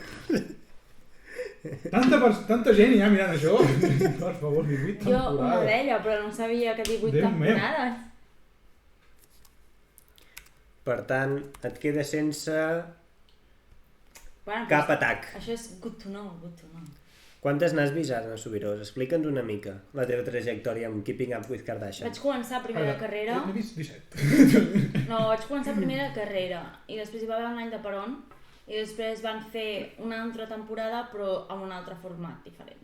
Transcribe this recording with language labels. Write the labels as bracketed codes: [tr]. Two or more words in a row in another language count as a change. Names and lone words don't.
[ca] Tanta gent hi ha mirant això. Per favor, 18 Jo una temporades. d'ella, però no sabia que 18 Déu meu. temporades. Per tant, et queda sense Bueno, cap atac. això és [en] good to know, good to know. [ca] Quantes n'has vist, Anna Subirós? Explica'ns una mica la teva trajectòria amb Keeping Up with Kardashian. Vaig començar primera carrera... N'he vist 17. No, vaig començar primera carrera i després hi va haver un any de peron i després van fer una altra temporada però amb un altre format diferent.